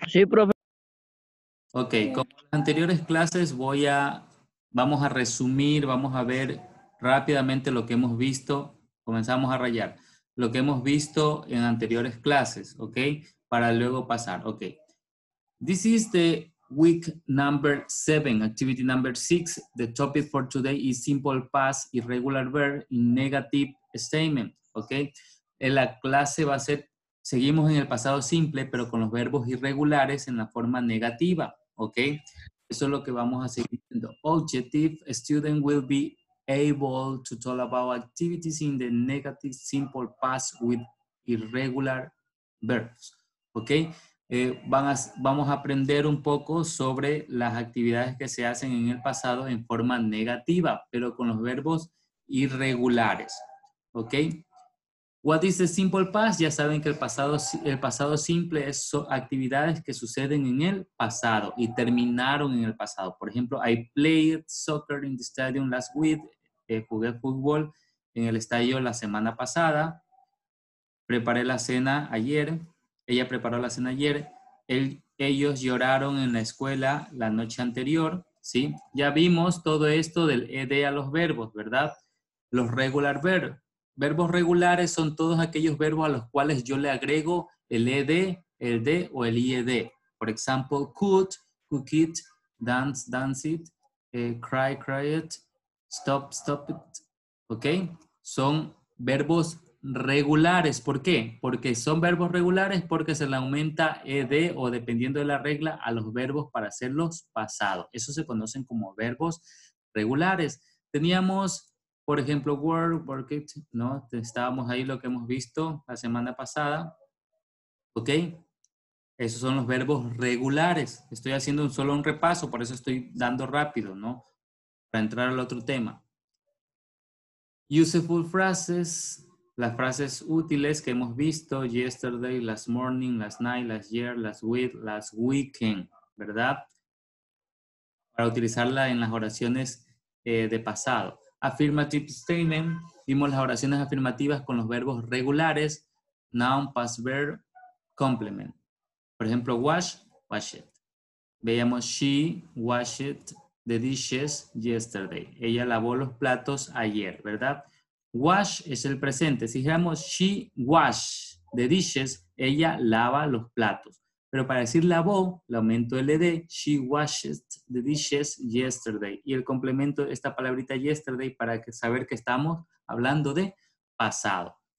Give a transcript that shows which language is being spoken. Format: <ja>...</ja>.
<es>Sí, profe. Ok, como en las anteriores clases vamos a resumir, vamos a ver rápidamente lo que hemos visto. Comenzamos a rayar. Lo que hemos visto en anteriores clases, ok, para luego pasar, ok.</es> <en>This is the week number 7, activity number 6. The topic for today is simple past irregular verb in negative statement, ok.</en> <es>En la clase va a ser, seguimos en el pasado simple, pero con los verbos irregulares en la forma negativa, ok. Eso es lo que vamos a seguir viendo.</es> <en>Objective, a student will be able to talk about activities in the negative simple past with irregular verbs, ok.</en> <es>Vamos a aprender un poco sobre las actividades que se hacen en el pasado en forma negativa, pero con los verbos irregulares. ¿Ok?</es> <en>What is the simple past?</en> <es>Ya saben que el pasado simple son actividades que suceden en el pasado y terminaron en el pasado. Por ejemplo,</es> <en>I played soccer in the stadium last week.</en> <es>Jugué fútbol en el estadio la semana pasada. Preparé la cena ayer. Ella preparó la cena ayer. Ellos lloraron en la escuela la noche anterior, ¿sí? Ya vimos todo esto del ed a los verbos, ¿verdad? Los regular verbs. Verbos regulares son todos aquellos verbos a los cuales yo le agrego el ed, el de o el ied. Por ejemplo, could it, dance, dance it, cry, cry it, stop, stop it. ¿Ok? Son verbos regulares. ¿Por qué? Porque son verbos regulares porque se le aumenta ed o dependiendo de la regla a los verbos para hacerlos pasados. Eso se conocen como verbos regulares. Teníamos, por ejemplo, work, work it, ¿no? Estábamos ahí lo que hemos visto la semana pasada. ¿Ok? Esos son los verbos regulares. Estoy haciendo solo un repaso, por eso estoy dando rápido, ¿no? Para entrar al otro tema.</es> <en>Useful phrases,</en> <es>las frases útiles que hemos visto,</es> <en>yesterday, last morning, last night, last year, last week, last weekend, ¿verdad?</en> <es>Para utilizarla en las oraciones de pasado.</es> <en>Affirmative statement,</en> <es>vimos las oraciones afirmativas con los verbos regulares,</es> <en>noun, past verb, complement.</en> <es>Por ejemplo, wash, wash it.</es> <en>Veíamos, she washed the dishes yesterday.</en> <es>Ella lavó los platos ayer, ¿verdad? Wash es el presente. Si dijéramos</es> <en>she washed the dishes,</en> <es>ella lava los platos. Pero para decir lavó, le aumento el ed,</es> <en>she washed the dishes yesterday.</en> <es>Y el complemento de esta palabrita yesterday para saber que estamos hablando de pasado.</es>